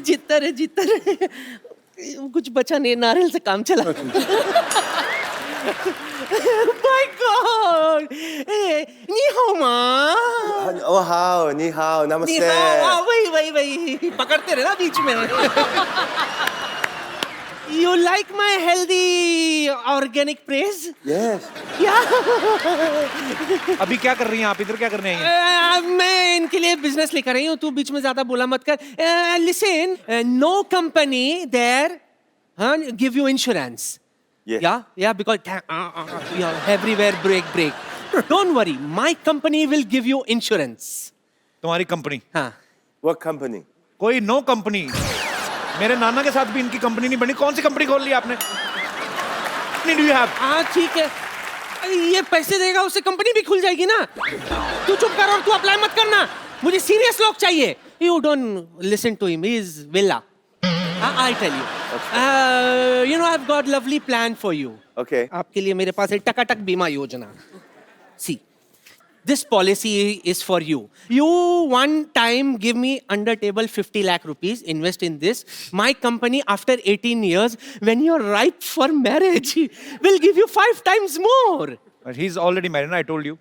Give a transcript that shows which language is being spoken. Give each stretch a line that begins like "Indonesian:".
Hindi: जीतता रहे, जीतता रहे। कुछ बचा नहीं, नारियल से काम चला।
English: My God!
Chinese: नी हाओ माँ।
English: Oh, how?
Chinese: Ni hao. नी
Hindi: Namaste. हाओ, वही पकड़ते रहे ना बीच में।
English: You like my healthy organic praise? Yes. Yeah.
Hindi: अभी क्या कर रही हैं आप, इधर क्या करने आई हैं? मैं इनके लिए बिजनेस लेकर आई हूँ, तू बीच में ज्यादा बोला मत कर।
English: Listen, no company there give you insurance. Yes. Yeah, because everywhere break. Don't worry, my company will give you insurance.
Hindi: तुम्हारी कंपनी? हाँ.
English: What company?
Hindi: कोई नो कंपनी। मेरे नाना के साथ भी इनकी कंपनी नहीं बनी, कौन सी कंपनी खोल ली आपने?
English: Do you have?
Hindi: हाँ ठीक है, ये पैसे देगा उससे कंपनी भी खुल जाएगी ना। तू चुप कर और तू अप्लाई मत करना, मुझे सीरियस लोग चाहिए।
English: You don't listen to him, he is villa. I tell you. You know, I've got lovely plan for you. Okay.
Hindi: आपके लिए मेरे पास है टकाटक बीमा योजना।
English: See, this policy is for you. You one time give me under table 50 lakh rupees, invest in this. My company after 18 years, when you're ripe for marriage, will give you 5 times more. He's already married, I told you.